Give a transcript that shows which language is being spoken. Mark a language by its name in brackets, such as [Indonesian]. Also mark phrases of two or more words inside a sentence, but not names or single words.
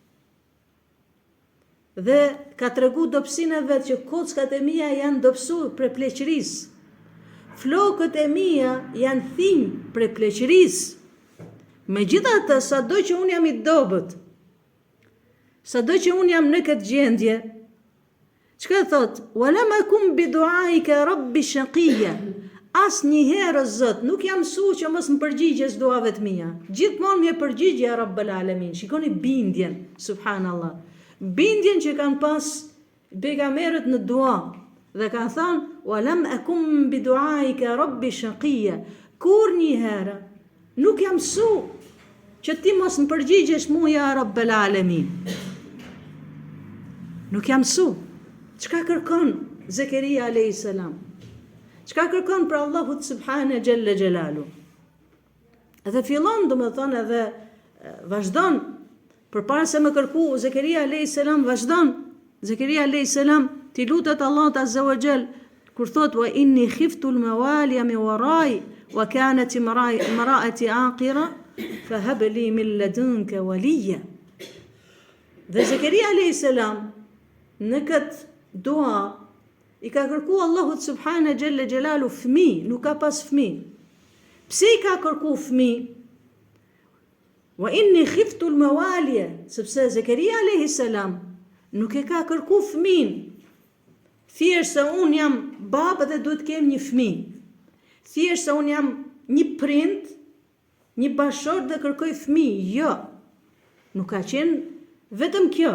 [Albanian] Dhe ka tregu dobësinë e vet që kockat e mia janë dobësuar për pleqërisë. Flokët e mia janë thinj për pleqërisë. Megjithatë, sado që unë jam i dobët, sado që unë jam në këtë gjendje, çka thot? [Arabic] ولم أكن بدعائك رب شقيا. [Albanian] Asnjëherë Zot nuk jam mësuar që mos më përgjigjes duave të mia. Gjithmonë më përgjigje [Arabic] يا رب العالمين. [Albanian] Shikoni bindjen, subhanallah. Bindjen që kanë pas pejgamberët në dua dhe kanë thënë [Arabic] ولم أكن بدعائك رب شقيا. [Albanian] Kur një herë nuk jam mësuar që ti mos më përgjigjesh mua [Arabic] يا رب العالمين. [Albanian] Nuk jam mësuar. Çka kërkon Zakaria [Arabic] عليه السلام? [Albanian] Çka kërkon për Allahut [Arabic] سبحانه جل جلاله? [Albanian] Edhe fillon domethënë edhe vazhdon. Përpara se më kërku, Zakaria [Arabic] عليه السلام [Albanian] vazhdon. Zakaria [Arabic] عليه السلام [Albanian] ti lutet Allahut [Arabic] عز وجل [Albanian] kur thot [Arabic] وإني خفت الموالي من ورائي وكانت امرأتي عاقرا فهب لي من لدنك وليا. [Albanian] Dhe Zakaria [Arabic] عليه السلام [Albanian] në këtë dua i ka kërku Allahut [Arabic] سبحانه جل جلاله [Albanian] fëmijë, nuk ka pas fëmijë. Pse i ka kërku fëmijë? [Arabic] وإني خفت الموالي, [Albanian] sepse Zakaria [Arabic] عليه السلام [Albanian] nuk e ka kërku fëmijën. Thjesht se un jam baba dhe duhet të kem një fëmijë. Thjesht se un jam një prind, një bashkëshort dhe kërkoj fëmijë. Jo. Nuk ka qenë vetëm kjo.